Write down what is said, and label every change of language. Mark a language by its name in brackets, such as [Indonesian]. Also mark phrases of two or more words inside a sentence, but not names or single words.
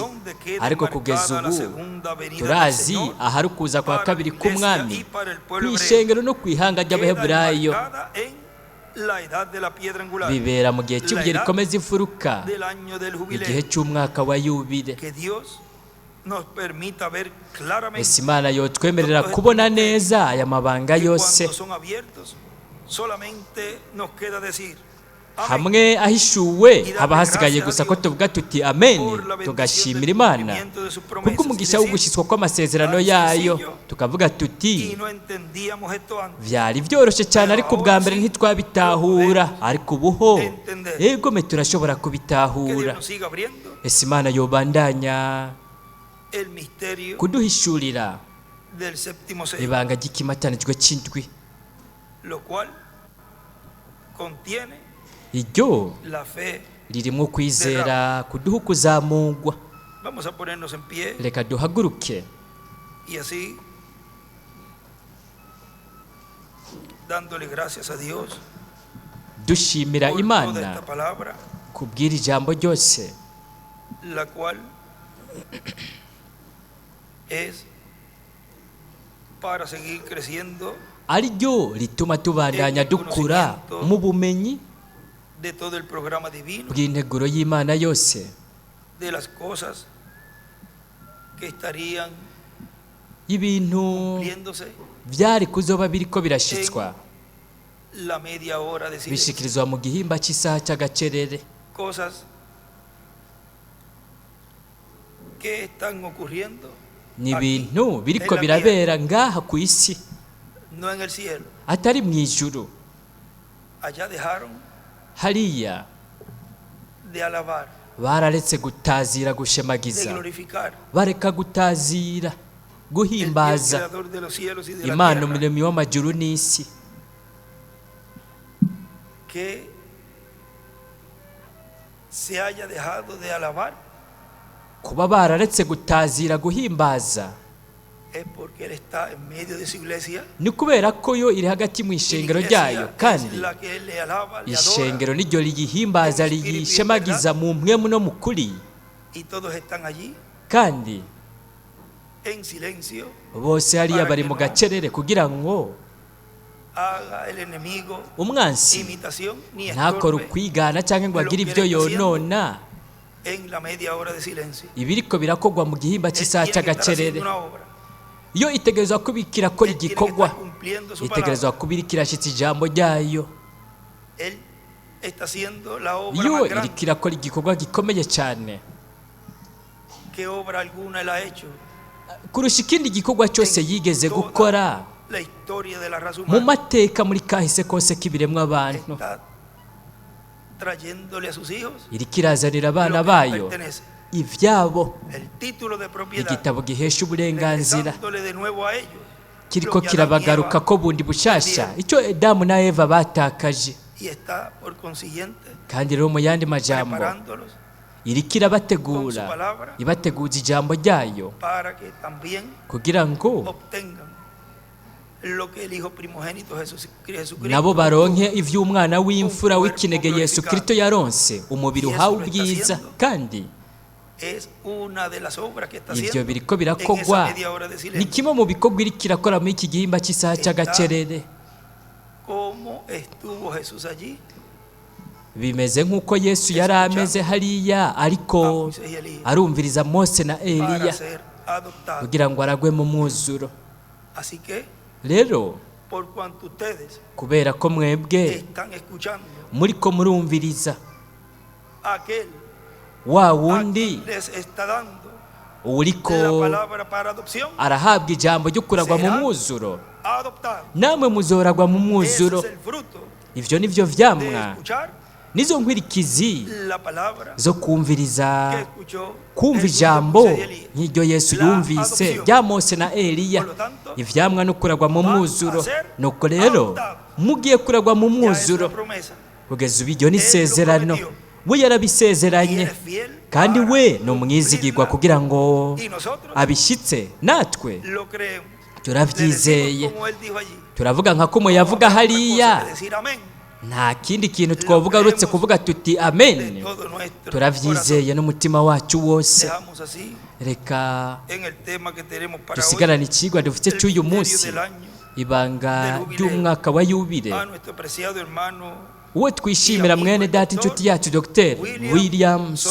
[Rundi] Ariko kugeza ubu turazi ahari kuza kwa kabiri k'umwami kw'ishengero no kwihanga ry'Abaheburayo. Bibera mu gihe cy'ibuye rikomeza imfuruka, igihe cy'umwaka wa yubile. Ese Imana yotwemerera kubona neza aya mabanga yose [Spanish] solamente nos queda decir amén [Rundi] hamwe ahishuwe haba hasigaye gusa ko tuvuga tuti amen, tugashimira Imana kubw'umugisha w'ugushyitswa kw'amasezerano yayo, tukavuga tuti [Spanish] y no entendíamos esto antes. [Rundi] byari byoroshye cyane ariko ubwa mbere ntitwabitahura, ariko ubuho egome turashobora [Spanish] Que Dios [Rundi] kubitahura. [Spanish] nos siga abriendo [Rundi] ese Imana yobandanya [Spanish] el misterio [Rundi] kuduhishurira [Spanish] del séptimo sello, [Rundi] ibanga ry'ikimatanijwe cy'indwi, [Spanish] lo cual contiene [Rundi] iryo [Spanish] la fe. [Rundi] ririmo kwizera kuduha kuzamugwa. [Spanish] Vamos a ponernos en pie [Rundi] reka duhaguruke [Spanish] y así, dándole gracias a Dios [Rundi] dushimira [Spanish] por toda [Rundi] Imana [Spanish] esta palabra, [Rundi] kubwira ijambo ryose, [Spanish] la cual es para seguir creciendo [Rundi] ari ryo rituma tubandanya dukura mu bumenyi [Spanish] de todo el programa divino, [Rundi] bw'integuro y'Imana yose, [Spanish] de las cosas que estarían [Rundi] ibintu [Spanish] cumpliéndose [Rundi] byari kuzoba biriko birashitswa [Spanish] la media hora de silencio, [Rundi] bishikirizwa mu gihimba cy'isaha cy'agacerere, [Spanish] cosas que están ocurriendo [Rundi] ni [Spanish] aquí, [Rundi] ibintu biriko [Spanish] en la [Rundi] birabera ngaha ku isi [Spanish] no en el cielo. [Rundi] atari mu ijuru. [Spanish] Allá dejaron [Rundi] hariya [Spanish] de alabar, [Rundi] bararetse gutazira, [Spanish] de [Rundi] gushemagiza, [Spanish] glorificar [Rundi] bareka gutazira, [Spanish] el Dios [Rundi] guhimbaza [Spanish] creador de los cielos y de la [Rundi] Imana [Spanish] tierra, [Rundi] umuremyi w'amajuru n'isi. [Spanish] que se haya dejado de alabar [Rundi] kuba bararetse gutazira, guhimbaza, [Spanish] es porque Él está en medio de su iglesia. [Rundi] ni kubera ko yo iri hagati mu [Spanish] Y la [Rundi] ishengero [Spanish] iglesia [Rundi] ryayo, [Spanish] es [Rundi] kandi [Spanish] la que Él le alaba, le adora, [Rundi] ishengero niryo riyihimbaza, riyishemagiza mu mpwemu no mu kuri, [Spanish] y todos están allí [Rundi] kandi [Spanish] en silencio. [Rundi] bose hariya bari mu gacerere kugira ngo [Spanish] Haga el enemigo [Rundi] umwansi [Spanish] imitación ni [Rundi] ntakore [Spanish] estorbe [Rundi] ukwigana cyangwa ngo agire ibyo yonona [Spanish] en la media hora de silencio. [Rundi] ibiriko birakogwa mu gihimba [Spanish] Él [Rundi] cy'isaha [Spanish] tiene que estar [Rundi] cy'agacerere. [Spanish] haciendo una obra. [Rundi] iyo itegerezwa kuba ikirakora [Spanish] Él tiene que [Rundi] igikorwa, [Spanish] estar cumpliendo su [Rundi] itegerezwa [Spanish] palabra. [Rundi] kuba iri kirashyitsa ijambo ryayo. [Spanish] Él está haciendo la obra [Rundi] iyo [Spanish] más [Rundi] iri [Spanish] grande. [Rundi] kirakora igikorwa gikomeye cyane [Spanish] ¿Qué obra alguna Él ha hecho [Rundi] kurusha ikindi gikorwa cyose yigeze gukora [Spanish] la historia de la raza [Rundi] mu [Spanish] humana? [Rundi] mateka muri kahise kose k'ibiremwa abantu? [Spanish] Está trayéndole a sus hijos [Rundi] iri kirazanira [Spanish] lo [Rundi] abana [Spanish] que les [Rundi] bayo [Spanish] pertenece, [Rundi] ibyabo, [Spanish] el título de propiedad, [Rundi] igitabo gihesha uburenganzira, [Spanish] regresándole de nuevo a ellos [Rundi] kiriko [Spanish] lo que Adán y [Rundi] kirabagaruka [Spanish] Eva [Rundi] ko bundi bushasha icyo Adamu na Eva batakaje. [Spanish] y está por consiguiente [Rundi] kandi rero mu yandi majambo [Spanish] preparándolos [Rundi] iri kirabategura, ibateguza ijambo ryayo [Spanish] para que también [Rundi] kugira ngo [Spanish] obtengan lo que el Hijo primogénito Jesucristo [Rundi] nabo baronke ivy'umwana w'imfura w'ikinege Yesu Kristo yaronse, umubiri uhawe ubwiza. kandi [Spanish] es una de las obras que está [Rundi] ivyo [Spanish] haciendo [Rundi] biriko [Spanish] en [Rundi] birakogwa [Spanish] esa media hora de [Rundi] ni [Spanish] silencio. [Rundi] kimwe mu bikorwa iri kirakora muri iki gihimba cy'isaha cy'agacerere. [Spanish] ¿Cómo estuvo Jesús allí? [Rundi] bimeze nk'uko Yesu yari ameze hariya, ariko [Spanish] Moisés y Elías, [Rundi] arumviriza Mose na [Spanish] para [Rundi] Eliya [Spanish] ser adoptados. [Rundi] kugira ngo aragwe mu mwuzuro. [Spanish] Así que, [Rundi] rero [Spanish] por cuanto ustedes [Rundi] kubera ko mwebwe [Spanish] están escuchando [Rundi] muriko murumviriza [Spanish] aquel [Rundi] wa [Spanish] a [Rundi] wundi [Spanish] quien les está dando [Rundi] uriko [Spanish] la palabra para adopción, [Rundi] arahabwa ijambo ryo kuragwa mu mwuzuro, [Spanish] adoptado. [Rundi] namwe muzoragwa mu [Spanish] Ese [Rundi] mwuzuro. [Spanish] es el fruto [Rundi] ivyo nivyo [Spanish] de [Rundi] vyamwa [Spanish] escuchar [Rundi] nizo nkwirikizi [Spanish] la palabra [Rundi] zo [Spanish] que [Rundi] kumviriza, [Spanish] escuchó [Rundi] kumva [Spanish] Jesús de [Rundi] ijambo [Spanish] Moisés y Elías. [Rundi] nk'iryo Yesu [Spanish] La [Rundi] yumvise [Spanish] adopción. [Rundi] rya Mose na Eliya. [Spanish] Por lo tanto, [Rundi] ivyamwa no kuragwa mu [Spanish] van [Rundi] mwuzuro. [Spanish] a ser [Rundi] nuko rero [Spanish] adoptados. [Rundi] mugiye kuragwa mu [Spanish] Ya es [Rundi] mwuzuro, [Spanish] la promesa. [Rundi] kugeza ubu iryo ni [Spanish] Él lo [Rundi] isezerano, [Spanish] prometió. [Rundi] we [Spanish] Y [Rundi] yarabisezeranye, [Spanish] él es fiel [Rundi] kandi [Spanish] para [Rundi] we ni umwizigirwa [Spanish] cumplirla. [Rundi] kugira ngo [Spanish] Y nosotros [Rundi] abishyitse. natwe [Spanish] lo creemos. Le [Rundi] turabyizeye, [Spanish] decimos como él dijo allí. [Rundi] turavuga nka ko yavuga [Spanish] Otra cosa [Rundi] hariya. [Spanish] que decir amén. [Rundi] nta kindi kintu twavuga uretse kuvuga tuti [Spanish] De [Rundi] amen. [Spanish] todo nuestro [Rundi] turabyizeye n'umutima wacu wose. [Spanish] dejamos así [Rundi] reka [Spanish] en el tema que tenemos para hoy, [Rundi] dusigarane ikigwa dufite [Spanish] el [Rundi] cy'uyu [Spanish] misterio [Rundi] munsi, [Spanish] del año, [Rundi] ibanga ry'umwaka wa yubile, [Spanish] a nuestro apreciado hermano [Rundi] uwo twishimira mwene data inshuti yacu Dr.